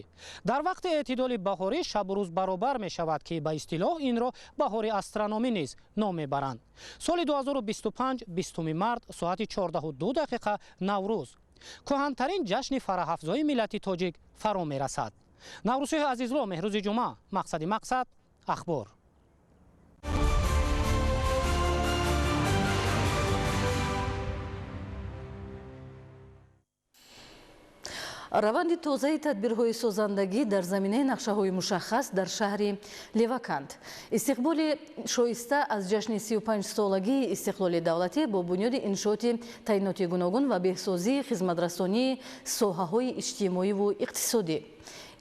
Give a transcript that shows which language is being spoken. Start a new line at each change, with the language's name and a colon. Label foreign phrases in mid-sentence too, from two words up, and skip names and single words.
Tajik: дар вақти эътидоли баҳорӣ шаб ва рӯз баробар мешавад ки ба истилоҳ инро баҳори астрономӣ низ ном мебаранд. соли 2025 20 март соати 14:02 Наврӯз куҳантарин ҷашни фараҳафзои миллати тоҷик фаро мерасад. Наврӯзшоҳ Азизлу, Меҳрӯз Ҷумъа, Мақсади ахбор. раванди тозаи тадбирҳои созандагӣ дар заминаи нақшаҳои мушаххас дар шаҳри леваканд. истиқболи шоиста аз ҷашни 35-солагии истиқлоли давлатӣ бо бунёди иншооти таъиноти гуногун ва беҳсозии хизматрасонии соҳаҳои иҷтимоиву иқтисодӣ.